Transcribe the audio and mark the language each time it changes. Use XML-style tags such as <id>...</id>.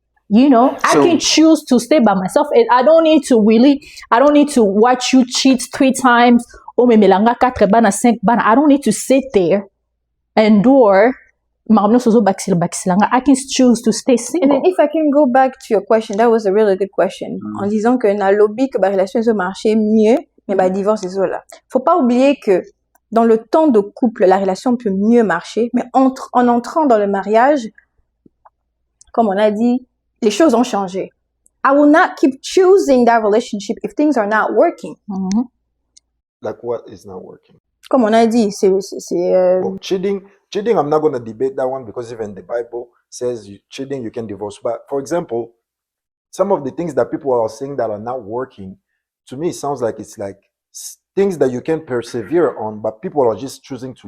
<en>You know, I can choose to stay by myself, and I don't need to watch you cheat 3 times.</en> <ln>Oh, me melanga 4 bana 5 bana.</ln> <en>I don't need to sit there, endure. I can choose to stay single. And then if I can go back to your question, that was a really good question.</en> <fr>En disant que na lobby que la relation se marchait mieux, mais bah divorce c'est là. Faut pas oublier que dans le temps de couple, la relation peut mieux marcher, mais en entrant dans le mariage, comme on a dit, les choses ont changé.</fr> <en>I will not keep choosing that relationship if things are not working. Like what is not working?</en> <fr>Comme on a dit, c'est</fr> <en>well, cheating, I'm not going to debate that one because even the Bible says cheating, you can divorce. But for example, some of the things that people are saying that are not working, to me, it sounds like it's like things that you can persevere on, but people are just choosing to</en>